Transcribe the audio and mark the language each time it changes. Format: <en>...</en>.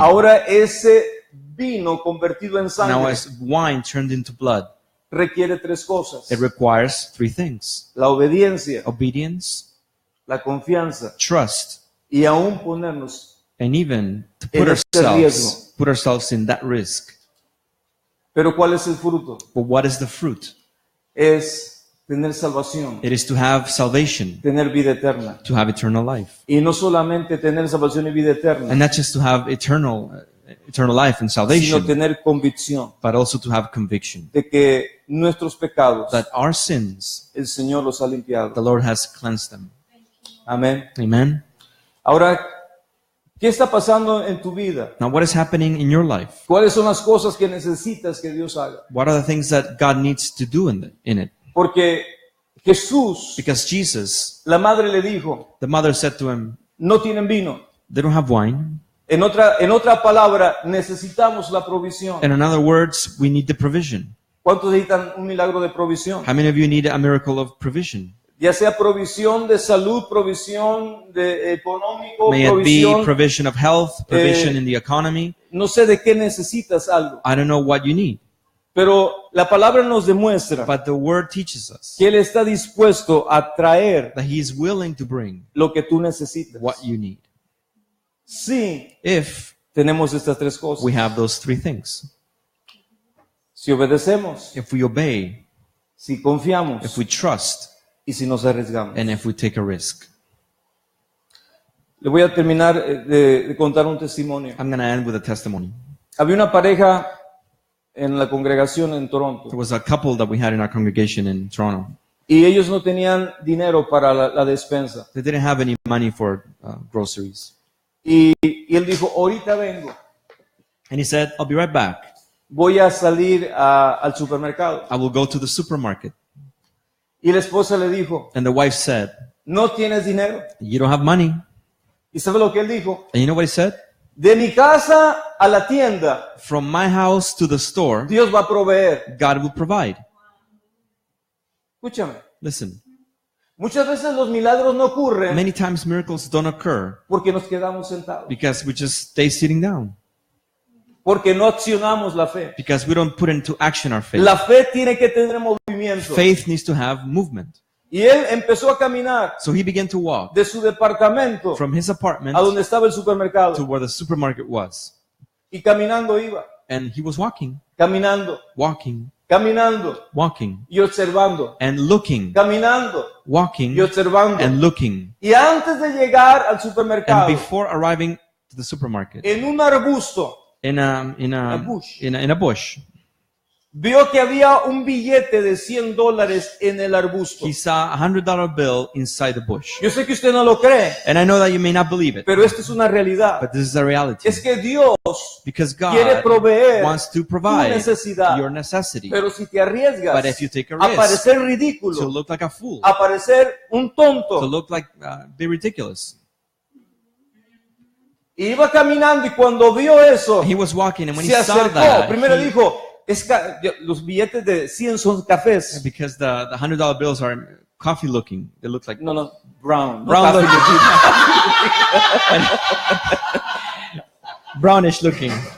<es>ahora ese vino convertido en</es> <en>Now</en> <es>sangre</es> <en>as wine turned into blood,</en> <es>requiere tres cosas:</es> <en>it requires three things:</en> <es>la obediencia,</es> <en>obedience,</en> <es>la confianza</es> <en>trust,</en> <es>y aún ponernos.</es> <en>and even to</en> <es>En este riesgo.</es> <en>put ourselves in that risk.</en> <es>Pero ¿cuál es el fruto?</es> <en>But what is the fruit?</en> <es>Es tener salvación,</es> <en>It is to have salvation,</en> <es>tener vida eterna.</es> <en>to have eternal life.</en> <es>Y no solamente tener salvación y vida eterna,</es> <en>And not just to have eternal life and</en> <es>sino</es> <en>salvation,</en> <es>tener convicción</es> <en>but also to have conviction</en> <es>de que nuestros pecados</es> <en>that our sins,</en> <es>el Señor los ha</es> <en>the</en> <es>limpiado.</es> <en>Lord has cleansed them.</en> <es>Amén.</es> <en>Amen.</en> <es>Ahora, ¿qué está pasando en tu vida?</es> <en>Now, what is happening in your life?</en> <es>¿Cuáles son las cosas que necesitas que Dios haga?</es> <en>What are the things that God needs to do in it?</en> <es>Porque Jesús,</es> <en>Because Jesus,</en> <es>la madre le dijo,</es> <en>the mother said to him,</en> <es>no tienen vino.</es> <en>they don't have wine.</en> <es>En otra palabra, necesitamos la provisión.</es> <en>And in other words, we need the provision.</en> <es>¿Cuántos necesitan un milagro de provisión?</es> <en>How many of you need a miracle of provision?</en> <es>Ya sea provisión de salud, provisión de económico,</es> <en>May it be</en> <es>provisión,</es> <en>provision of health, provision in the economy.</en> <es>no sé de qué necesitas algo.</es> <en>I don't know what you need.</en> <es>Pero la palabra nos demuestra</es> <en>But the word teaches us</en> <es>que Él está dispuesto a traer</es> <en>that he is willing to bring</en> <es>lo que tú necesitas.</es> <en>what you need.</en> <es>Sí,</es> <en>If</en> <es>tenemos estas tres cosas.</es> <en>we have those three things.</en> <es>Si obedecemos,</es> <en>If we obey,</en> <es>si confiamos</es> <en>if we trust,</en> <es>y si nos arriesgamos.</es> <en>and if we take a risk.</en> <es>Le voy a terminar de contar un testimonio.</es> <en>I'm going to end with a testimony.</en> <es>Había una pareja en la congregación en Toronto</es> <en>There was a couple that we had in our congregation in Toronto.</en> <es>y ellos no tenían dinero para la despensa.</es> <en>They didn't have any money for groceries.</en> <es>Y él dijo, ahorita vengo,</es> <en>And he said, I'll be right back.</en> <es>voy a salir al supermercado.</es> <en>I will go to the supermarket.</en> <es>Y la esposa le dijo,</es> <en>And the wife said,</en> <es>¿no tienes dinero?</es> <en>you don't have money.</en> <es>¿Y sabe lo que él dijo?</es> <en>And you know what he said?</en> <es>De mi casa a la tienda,</es> <en>From my house to the store,</en> <es>Dios va a proveer.</es> <en>God will provide.</en> <es>Escúchame,</es> <en>Listen,</en> <es>muchas veces los milagros no ocurren</es> <en>many times miracles don't occur</en> <es>porque nos quedamos sentados,</es> <en>because we just stay sitting down,</en> <es>porque no accionamos la fe.</es> <en>because we don't put into action our faith.</en> <es>La fe tiene que tener movimiento.</es> <en>Faith needs to have movement.</en> <es>Y él empezó a caminar</es> <en>So he began to walk</en> <es>de su departamento</es> <en>from his apartment</en> <es>a donde estaba el</es> <en>to</en> <es>supermercado.</es> <en>where the supermarket was.</en> <es>Y caminando iba,</es> <en>And he was walking,</en> <es>caminando,</es> <en>walking,</en> <es>caminando</es> <en>walking,</en> <es>y observando,</es> <en>and looking,</en> <es>caminando</es> <en>walking,</en> <es>y observando.</es> <en>and looking.</en> <es>Y antes de llegar al</es> <en>And</en> <es>supermercado,</es> <en>before arriving to the supermarket,</en> <es>en un arbusto,</es> <en>in a bush,</en> <es>vio que había un billete de $100 en el arbusto.</es> <en>he saw a $100 bill inside the bush.</en> <es>Yo sé que usted no lo cree,</es> <en>And I know that you may not believe it,</en> <es>pero esto es una realidad.</es> <en>but this is a reality.</en> <es>Es que Dios</es> <en>Because</en> <es>quiere</es> <en>God</en> <es>proveer</es> <en>wants to</en> <es>tu</es> <en>provide</en> <es>necesidad.</es> <en>your necessity.</en> <es>Pero si te arriesgas</es> <en>But if you take a</en> <es>a</es> <en>risk</en> <es>parecer</es> <en>to</en> <es>ridículo,</es> <en>look like a fool,</en> <es>a parecer un</es> <en>to</en> <es>tonto,</es> <en>look like, be ridiculous.</en> <es>iba caminando y cuando vio eso,</es> <en>He was walking, and when he</en> <es>se</es> <en>saw</en> <es>acercó.</es> <en>that,</en> <es>Primero</es> <en>he-</en> <es>dijo, los billetes de 100 son cafés.</es> <en>because the $100 bills are coffee looking, they look like No, brown. no brown</en> <es>café.</es> <en>looking, brownish looking.</en>